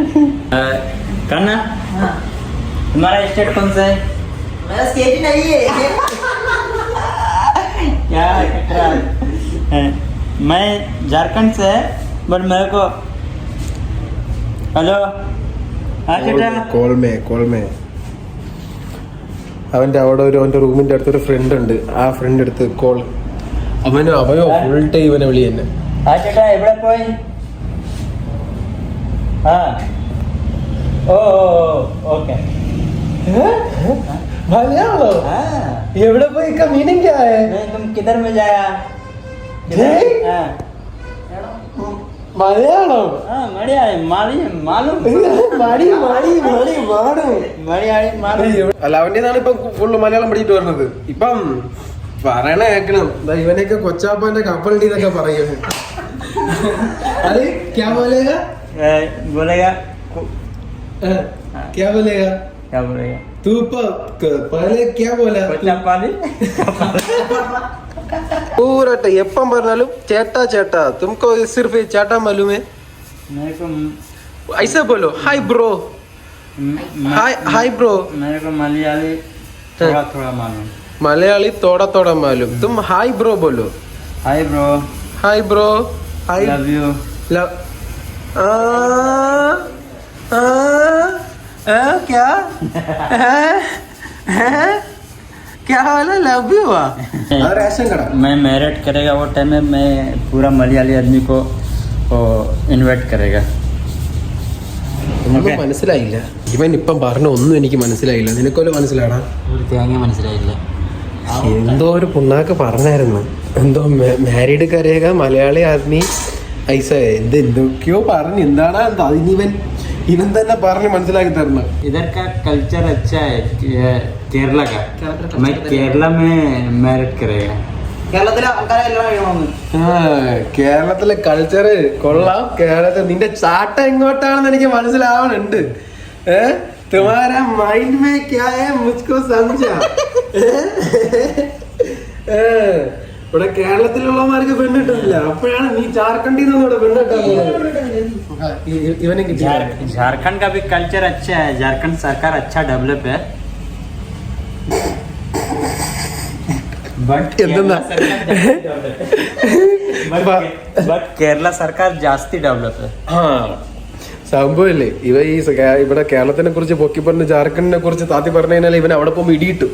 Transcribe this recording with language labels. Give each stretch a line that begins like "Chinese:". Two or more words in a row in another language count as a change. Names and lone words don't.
Hindi: कन्ना, तुम्हारा स्टेट कौन सा है? मेरा स्टेट नहीं है. क्या है? मैं झारखंड से है, बट मेरे को हेलो कॉल में
Malayalam: അവൻ്റെ അവിടെ അവൻ്റെ റൂമിൻ്റെ അടുത്തൊരു ഫ്രണ്ട് ഉണ്ട്. ആ ഫ്രണ്ട് അടുത്ത് കോൾ. അവനോ
English: full time
Malayalam: ഇവനെ വിളി തന്നെ. ചേട്ടാ എവിടെ പോയി? ഓക്കെ. മലയാളം എവിടെ പോയി? മീനിങ്
Hindi: क्या है? तुम किधर में जाया?
Malayalam: മലയാളം അല്ല, അവൻ്റെതാണ് ഇപ്പൊ ഫുള്ള് മലയാളം പഠിച്ചിട്ട് വരുന്നത്. ഇപ്പം പറയണ കേക്കണം. ഇവനൊക്കെ കൊച്ചാപ്പാന്റെ കപ്പലണ്ടി എന്നൊക്കെ പറയും.
Hindi: അത് क्या बोलेगा? क्या बोलेगा? तू पहले क्या बोला?
Malayalam: पूरा എപ്പം പറഞ്ഞാലും ചേട്ടാ.
Hindi: तुमको सिर्फ ചേട്ടാ मालूम है? ऐसा बोलो.
English: hi bro. hi bro.
Hindi: मेरे को मलयाली थोड़ा मालूम. मलयाली थोड़ा थोड़ा मालूम. तुम
English: hi bro
Hindi: बोलो.
English: hi bro. hi bro. हाय. love you.
Hindi: लव. क्या? क्या वाला
English: love you
Hindi: हुआ? अरे ऐसे करा. मैं मैरिड करेगा वो टाइम में मैं पूरा मलयाली आदमी को इन्वाइट करेगा.
Malayalam: ഒന്നും മനസ്സിലായില്ല. ഇവൻ ഇപ്പം പറഞ്ഞ ഒന്നും എനിക്ക് മനസ്സിലായില്ല. നിനക്കൊരു മനസ്സിലാടാ? ഒരു തേങ്ങ മനസ്സിലായില്ല. എന്തോ ഒരു പുണ്ണാക്ക് പറഞ്ഞായിരുന്നു. എന്തോ
Hindi: मैरिड करेगा मलयाली आदमी ऐसा
Malayalam: എന്തൊക്കെയോ പറഞ്ഞു. എന്താണ് ഇവൻ തന്നെ പറഞ്ഞ് മനസ്സിലാക്കി തരണം.
Hindi: इधर का कल्चर अच्छा है केरला का. मैं केरला में मैरिड करेगा.
Malayalam: കേരളത്തിലെ ആൾക്കാരെ കല്യാണം കഴിയണമെന്ന്. കേരളത്തിലെ കൾച്ചർ കൊള്ളാം. കേരളത്തിൽ നിന്റെ ചാട്ട എങ്ങോട്ടാണെന്ന് എനിക്ക് മനസ്സിലാവണുണ്ട്.
Hindi: तुम्हारा माइंड में क्या है मुझको समझा.
Malayalam: ഇവിടെ കേരളത്തിലുള്ളവന്മാർക്ക് പെണ്ണിട്ടില്ല. അപ്പോഴാണ് നീ ജാർഖണ്ഡിൽ നിന്ന് ഇവിടെ പെണ്ണിട്ടാ പോകുന്നത്. ഇവനെ കിട്ടി.
Hindi: झारखंड का भी कल्चर अच्छा है. झारखंड सरकार अच्छा डेवलप है. बट केरल सरकार जास्ती डेवलप.
Malayalam: സംഭവല്ലേ ഇവ ഈ ഇവിടെ കേരളത്തിനെ കുറിച്ച് പൊക്കി പറഞ്ഞ് ജാർഖണ്ഡിനെ കുറിച്ച് താത്തി പറഞ്ഞു കഴിഞ്ഞാൽ ഇവൻ അവിടെ പോകുമ്പോൾ ഇടിയിട്ടു.